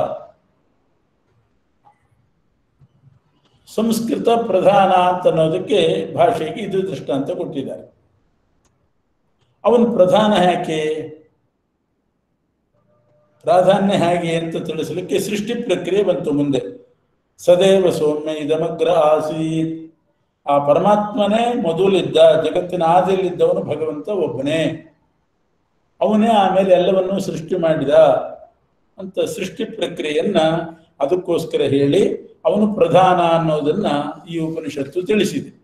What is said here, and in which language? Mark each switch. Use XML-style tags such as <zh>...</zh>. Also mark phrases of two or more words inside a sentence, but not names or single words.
<kn>ಸಂಸ್ಕೃತ ಪ್ರಧಾನ ಅಂತ ಅನ್ನೋದಕ್ಕೆ ಭಾಷೆಗೆ ಇದು ದೃಷ್ಟಾಂತ ಕೊಟ್ಟಿದ್ದಾರೆ. ಅವನು ಪ್ರಧಾನ ಯಾಕೆ, ಪ್ರಾಧಾನ್ಯ ಹೇಗೆ ಅಂತ ತಿಳಿಸಲಿಕ್ಕೆ ಸೃಷ್ಟಿ ಪ್ರಕ್ರಿಯೆ ಬಂತು ಮುಂದೆ.</kn> <sa>ಸದೇವ ಸೌಮ್ಯ ಇದಮಗ್ರ ಆಸೀತ್.</sa> <kn>ಆ ಪರಮಾತ್ಮನೇ ಮೊದಲಿದ್ದ, ಜಗತ್ತಿನ ಆದಿಯಲ್ಲಿದ್ದವನು ಭಗವಂತ ಒಬ್ಬನೇ. ಅವನೇ ಆಮೇಲೆ ಎಲ್ಲವನ್ನೂ ಸೃಷ್ಟಿ ಮಾಡಿದ ಅಂತ ಸೃಷ್ಟಿ ಪ್ರಕ್ರಿಯೆಯನ್ನ ಅದಕ್ಕೋಸ್ಕರ ಹೇಳಿ ಅವನು ಪ್ರಧಾನ ಅನ್ನೋದನ್ನ ಈ ಉಪನಿಷತ್ತು ತಿಳಿಸಿದೆ.</kn>